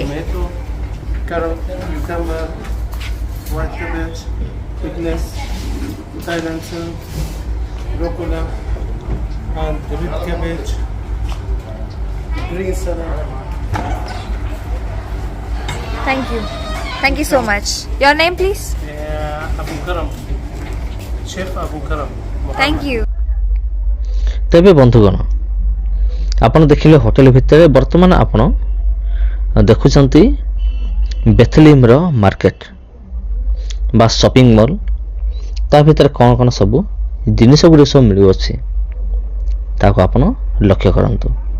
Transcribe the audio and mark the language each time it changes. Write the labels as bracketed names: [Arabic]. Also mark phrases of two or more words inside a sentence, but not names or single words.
[English] tomato, carrot, cucumber, white cabbage, goodness, Thailand salad, broccoli, and red cabbage, green salad. Thank you so much. Your name please? Abu Karam, Chef Abu Karam. Thank you. [Odia] ତେବେ ବନ୍ଧୁଗଣ ଆପଣ ଦେଖିଲେ ହୋଟେଲ ଭିତରେ ବର୍ତ୍ତମାନ ଆପଣ ଦେଖୁଛନ୍ତି ବେଥଲିମ୍ର ମାର୍କେଟ ବା ସପିଂ ମଲ୍। ତା ଭିତରେ କ'ଣ କ'ଣ ସବୁ ଜିନିଷ ଗୁଡ଼ିକ ସବୁ ମିଳୁଅଛି ତାକୁ ଆପଣ ଲକ୍ଷ୍ୟ କରନ୍ତୁ।